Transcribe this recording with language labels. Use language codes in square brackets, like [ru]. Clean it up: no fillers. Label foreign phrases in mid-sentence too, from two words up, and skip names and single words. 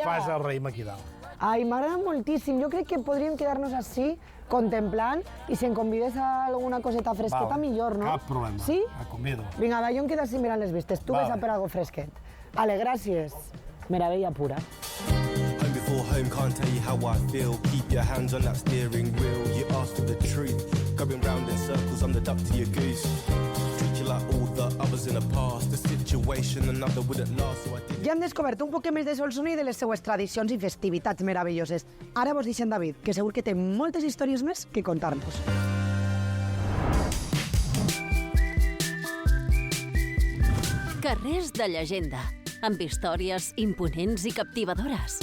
[ca] fas el raïm aquí dalt. Ai, m'agrada moltíssim. Jo crec que podríem quedar-nos així, contemplant, i si em convides a alguna coseta fresqueta, millor, no? Cap problema. Sí? Et convido. Vinga, va, jo em quedo així mirant les vistes. Tu ves a per algo fresquet. Ale, gràcies. Meravella pura. [en] Home before home, can't tell you how I feel. Keep your hands on that steering wheel. You asked for the truth. Going round in circles, I'm the duck to your goose. Treat you like all the others in the past. The situation, another wouldn't last, so I did. [ca] Ja hem descobert un poc més de Solsona i de les seues tradicions i festivitats meravelloses. Ara vos deixem David, que segur que té moltes històries més que contar-nos. Carrers de llegenda, amb històries imponents i captivadores.